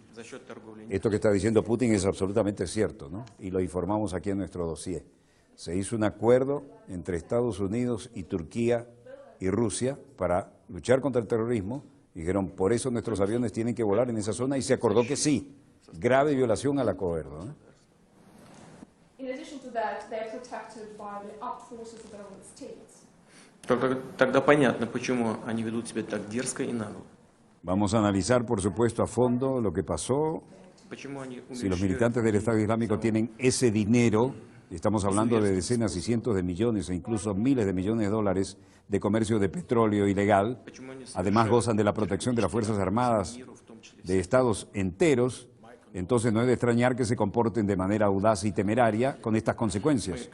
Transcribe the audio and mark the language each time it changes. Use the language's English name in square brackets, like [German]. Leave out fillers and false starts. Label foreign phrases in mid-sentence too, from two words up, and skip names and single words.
[Spanish] Esto que está diciendo Putin es absolutamente cierto, ¿no? Y lo informamos aquí en nuestro dossier. Se hizo un acuerdo entre Estados Unidos y Turquía y Rusia para luchar contra el terrorismo. Dijeron: por eso nuestros aviones tienen que volar en esa zona, y se acordó que sí. Grave violación al acuerdo, ¿no? [Russian] Тогда понятно, почему они ведут себя так дерзко и нагло. [Spanish] Vamos a analizar, por supuesto, a fondo lo que pasó. Si los militantes del Estado Islámico tienen ese dinero, y estamos hablando de decenas y cientos de millones e incluso miles de millones de dólares de comercio de petróleo ilegal, además gozan de la protección de las Fuerzas Armadas de estados enteros, entonces no es de extrañar que se comporten de manera audaz y temeraria con estas consecuencias.